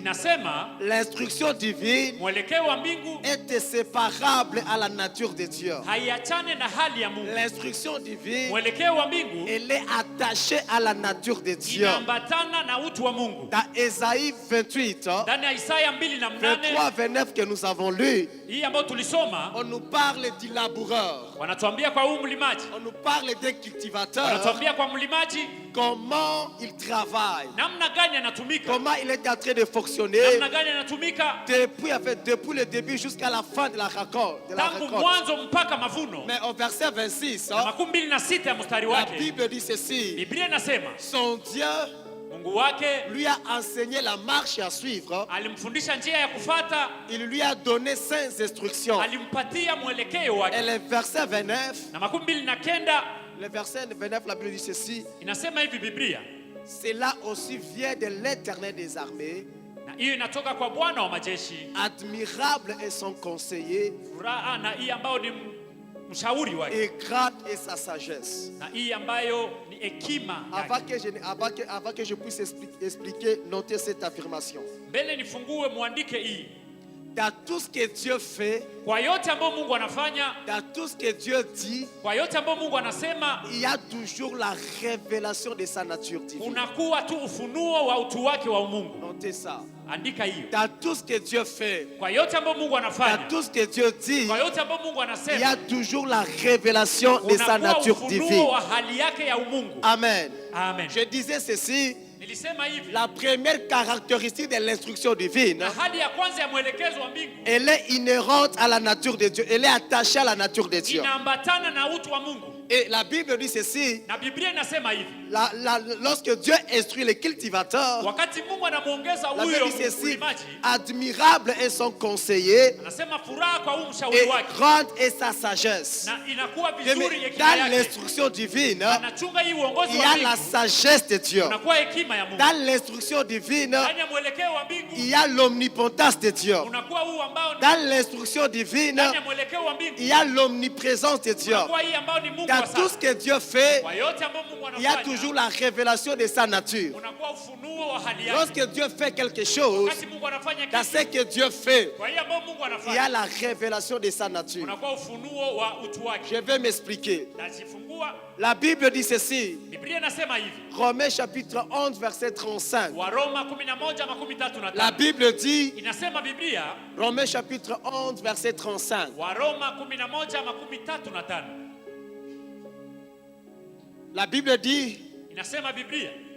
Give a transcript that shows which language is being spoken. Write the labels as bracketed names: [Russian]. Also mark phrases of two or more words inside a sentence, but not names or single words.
[Swahili] Inasema [French] l'instruction divine [Swahili] mwelekeo wa mbingu [French] est inséparable à la nature de Dieu. [Swahili] haiachane na hali ya Mungu. [French] L'instruction divine, [Swahili] Mwelekeo wa mbingu [French] elle est attachée à la nature de Dieu. [Swahili] inaambatana na utu wa Mungu. [French] Dans Ésaïe 28, [Swahili] Ndani ya Isaya 2:8 [French] 23-29 que nous avons lu, [Swahili] hii ambayo tulisoma, [French] on nous parle du laboureur. [Swahili] wanatuambia kwa huu mlimaji, [French] On nous parle d'un cultivateur. [Swahili] wanatuambia kwa mlimaji [French] Comment il travaille. [Swahili] namna gani anatumika, [French] Comment il est en train de fonctionner [Swahili] namna gani anatumika [French] depuis le début jusqu'à la fin de la récolte. [Swahili] tangu mwanzo mpaka mavuno. [French] Mais au verset 26, [Swahili] Na 26 ya mstari [French] la [Swahili] wake [French] Bible dit ceci. [Swahili] Biblia inasema [French] Son Dieu [Swahili] Mungu wake [French] lui a enseigné la marche à suivre. [Swahili] alimfundisha njia ya kufata, [French] Il lui a donné 5 instructions. [Swahili] alimpatia mwelekeo [French] Et [Swahili] wake. [French] le verset 29, [Swahili] Na 29 [French] le verset 29, la Bible dit ceci. [Swahili] inasema hivi Biblia, [French] Cela aussi vient de l'Éternel des armées. [Swahili] na hiyo inatoka kwa Bwana wa majeshi. [French] Admirable est son conseiller [Swahili] Furaha na hii ambayo ni mshauri wake, [French] et grande est sa sagesse. [Swahili] na hii ambayo ni hekima [French] Avant [Swahili] yake. [French] que je puisse expliquer, notez cette affirmation. [Swahili] Mbele nifungue muandike hii, [French] Dans tout ce que Dieu fait, [Swahili] kwa yote ambayo Mungu anafanya, [French] dans tout ce que Dieu dit, [Swahili] kwa yote ambayo Mungu anasema, [French] il y a toujours la révélation de sa nature divine. [Swahili] unakuwa tu ufunuo wa utu wake wa Mungu. [French] Notez ça. [Swahili] Andika hiyo. [French] Dans tout ce que Dieu fait, [Swahili] Kwa yote ambayo Mungu [French] dans [Swahili] anafanya, [French] tout ce que Dieu dit, [Swahili] kwa yote ambayo Mungu [French] il y [Swahili] anasema, [French] a toujours la révélation de sa [Swahili] unakuwa [French] nature [Swahili] ufunuo [French] divine. [Swahili] wa hali yake ya umungu. [French] Amen. [Swahili] Amen. [French] Je disais ceci, [Swahili] Nilisema hivi, [French] la première caractéristique de l'instruction divine, [Swahili] na hali ya kwanza ya mwelekezo wa mbingu [French] elle est inhérente à la nature de Dieu. Elle est attachée à la nature de Dieu. [Swahili] inaambatana na utu wa Mungu. [French] Et la Bible dit ceci, [Swahili] Na Biblia inasema hivi, [French] Lorsque Dieu instruit les cultivateurs, [Swahili] wakati Mungu anamuongeza [French] la [Swahili] huyo [French] Bible dit ceci, [Swahili] mlimaji, [French] admirable est son conseiller [Swahili] anasema furaha kwa huyu mshauri [French] et [Swahili] wake, [French] grande est sa sagesse. [Swahili] na inakuwa [French] Bien, [Swahili] vizuri [French] mais [Swahili] hekima [French] dans [Swahili] yake. [French] l'instruction divine, [Swahili] Anachunga hii uongozi [French] il y [Swahili] wa [French] a la [Swahili] mbingu, [French] sagesse de Dieu. [Swahili] unakuwa hekima ya Mungu. [French] Dans l'instruction divine, [Swahili] Ndani ya mwelekeo wa mbingu [French] il y a l'omnipotence de Dieu. [Swahili] unakuwa huu ambao ni [French] Dans l'instruction divine, [Swahili] ndani ya mwelekeo wa mbingu [French] il y a l'omniprésence de Dieu. [Swahili] unakuwa hii ambao ni Mungu wa [French] Dans tout ce [Swahili] sasa. [French] que Dieu fait, [Swahili] Kwa yote ambayo Mungu [French] il y a [Swahili] anafanya [French] toujours la révélation de sa nature. [Swahili] unakuwa ufunuo wa hali yake. [French] Lorsque Dieu fait quelque chose, [Swahili] Wakati Mungu anafanya [French] dans [Swahili] kitu, [French] ce que Dieu fait, [Swahili] kwa hiyo ambao Mungu [French] il y a [Swahili] anafanya [French] la révélation de sa nature. [Swahili] unakuwa ufunuo wa utu wake. [French] Je vais m'expliquer. [Swahili] Najifungua, [French] La Bible dit ceci, [Swahili] Biblia inasema hivi, [French] Romains chapitre 11, verset 35. [Swahili] Waroma 11:35. [French] La Bible dit, [Swahili] Inasema Biblia, [French] Romains chapitre 11, verset 35. [Swahili] Waroma 11:35. [French] La Bible dit, [Swahili] Inasema Biblia,